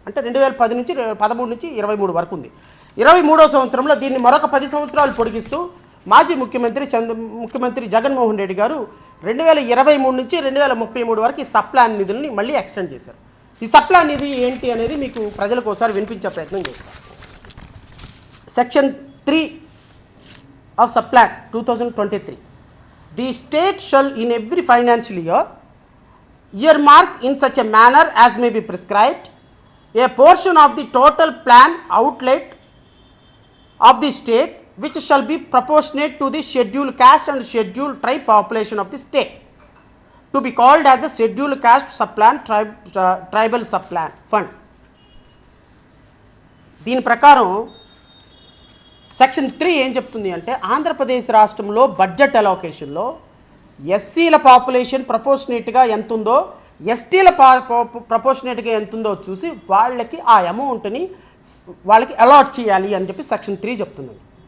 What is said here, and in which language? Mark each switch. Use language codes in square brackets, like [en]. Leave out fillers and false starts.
[te] అంటే 2013 నుంచి 23 వరకు ఉంది. 23వ సంవత్సరంలో దీన్ని మరొక 10 సంవత్సరాలు పొడిగిస్తూ మాజీ ముఖ్యమంత్రి జగన్మోహన్ రెడ్డి గారు 2023 నుంచి 2033 వరకు ఈ సప్లాన్ నిధుల్ని మళ్ళీ ఎక్స్టెండ్ చేశారు. ఈ సప్లాన్ నిధి ఏంటి అనేది మీకు ప్రజలకు ఒకసారి వినిపించే ప్రయత్నం చేస్తాను. [en] Section 3 of Supplan 2023. The state shall in every financial year earmark in such a manner as may be prescribed a portion of the total plan outlay of the state which shall be proportionate to the scheduled caste and scheduled tribe population of the state. To be called as a scheduled caste subplan tribal subplan fund. [te] దీని ప్రకారం section 3 ఏం చెప్తుంది అంటే, ఆంధ్రప్రదేశ్ రాష్ట్రంలో budget అలొకేషన్లో ఎస్సీల population ప్రపోర్షనేట్గా ఎంత ఉందో, ఎస్టీల ప్రపోర్షనేట్గా ఎంత ఉందో చూసి వాళ్ళకి ఆ అమౌంట్ని వాళ్ళకి అలాట్ చేయాలి అని చెప్పి సెక్షన్ 3 చెప్తుందండి.